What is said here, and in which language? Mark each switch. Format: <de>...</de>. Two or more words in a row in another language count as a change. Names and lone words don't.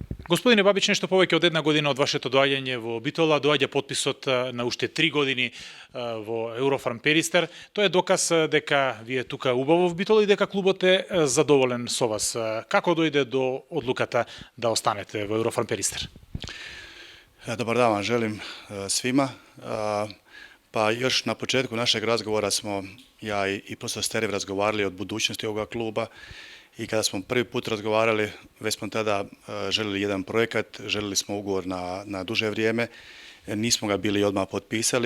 <mk>Господине Бабич, нешто повеќе од една година од вашето доаѓање во Битола, доаѓа подписот на уште 3 години во Еврофарм Перистер. Тоа е доказ дека вие тука убаво во Битола и дека клубот е задоволен со вас. Како дојде до одлуката да останете во Еврофарм Перистер?</mk> <hr>Dobar dan vam želim svima. Pa još na početku našeg razgovora smo ja i profesor Sterev razgovarali o budućnosti ovoga kluba i kada smo prvi put razgovarali, već smo tada željeli jedan projekat, željeli smo ugovor na duže vrijeme, nismo ga bili odmah potpisali.</hr>